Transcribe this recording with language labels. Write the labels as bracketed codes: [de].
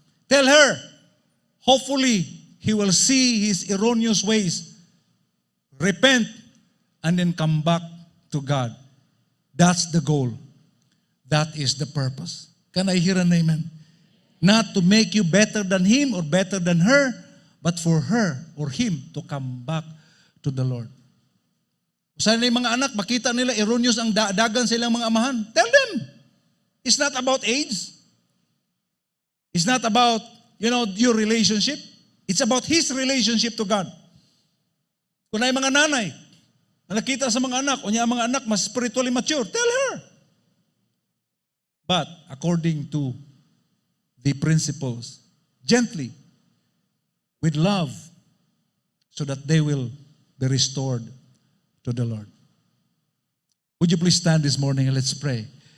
[en] Tell her, hopefully, he will see his erroneous ways, repent, and then come back to God. That's the goal. That is the purpose. Can I hear an amen? Not to make you better than him or better than her, but for her or him to come back to the Lord. [ceb] Sana yung mga anak, makita nila erroneous ang dagan sa ilang mga amahan. [en] Tell them. It's not about age. It's not about, your relationship. It's about his relationship to God. [ceb] Kung ay mga nanay, na nakita sa mga anak, o niya mga anak mas [en] spiritually mature, tell her. But according to the principles, gently, with love, so that they will be restored to the Lord. Would you please stand this morning and let's pray.